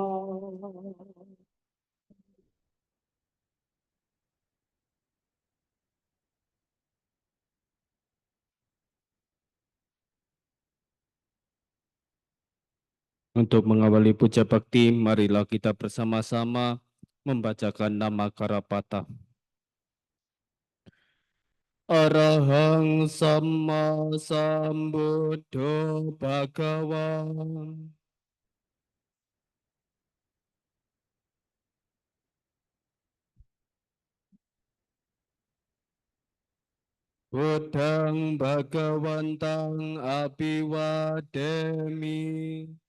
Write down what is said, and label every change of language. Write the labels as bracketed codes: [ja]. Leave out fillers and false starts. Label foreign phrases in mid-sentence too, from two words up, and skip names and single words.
[id] Untuk mengawali puja bakti, marilah kita bersama-sama membacakan nama Karapata. [pi] Arahang Sama Sambuddho Bhagawa. Buddhang Bhagawantang Abhiwademi.